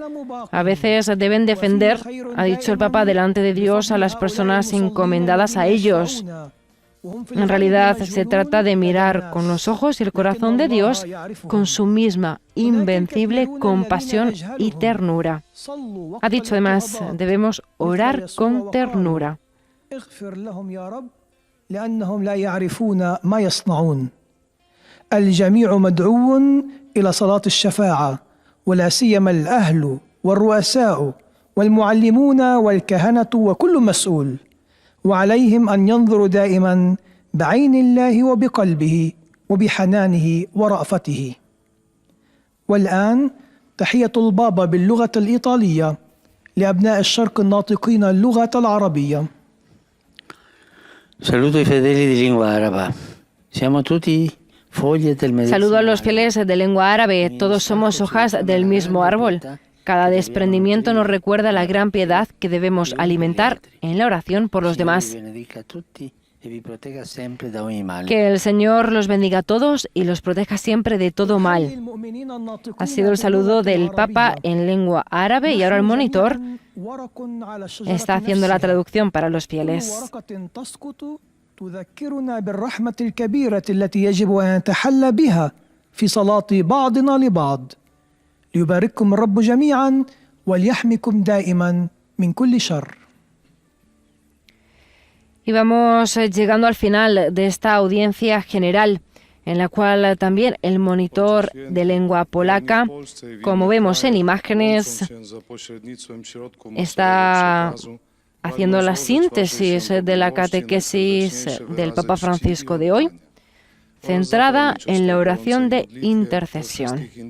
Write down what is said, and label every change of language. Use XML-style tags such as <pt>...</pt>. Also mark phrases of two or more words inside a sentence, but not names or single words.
<es>A veces deben defender, ha dicho el Papa, delante de Dios a las personas encomendadas a ellos. En realidad se trata de mirar con los ojos y el corazón de Dios con su misma invencible compasión y ternura. Ha dicho además, debemos orar con ternura.</es> <ar>الجميع مدعو إلى صلاة الشفاعة ولا سيما الأهل والرؤساء والمعلمون والكهنة وكل مسؤول، وعليهم أن ينظروا دائما بعين الله وبقلبه وبحنانه ورأفته. والآن تحية البابا باللغة الإيطالية لأبناء الشرق الناطقين اللغة العربية.</ar> <it>Saludo i fedeli di lingua araba. Siamo tutti foglie del medesimo</it> <es>Saludo a los</es> <it>albero.</it> <es>fieles de lengua árabe. Todos somos hojas del mismo árbol. Cada desprendimiento nos recuerda la gran piedad que debemos alimentar en la oración por los demás.</es> <it>Vi benedica a tutti e vi protegga sempre da ogni male.</it> <es>Que el Señor los bendiga a todos y los proteja siempre de todo mal. Ha sido el saludo del Papa en lengua árabe y ahora el monitor está haciendo la traducción para los fieles.</es> <ar>تذكرنا بالرحمة الكبيرة التي يجب أن نتحلى بها في صلاة بعضنا لبعض ليبارككم الرب جميعا وليحميكم دائما من كل شر.</ar> <es>Y vamos llegando al final de esta audiencia general, en la cual también el monitor de lengua polaca, como vemos en imágenes, está haciendo la síntesis de la catequesis del Papa Francisco de hoy, centrada en la oración de intercesión.</es>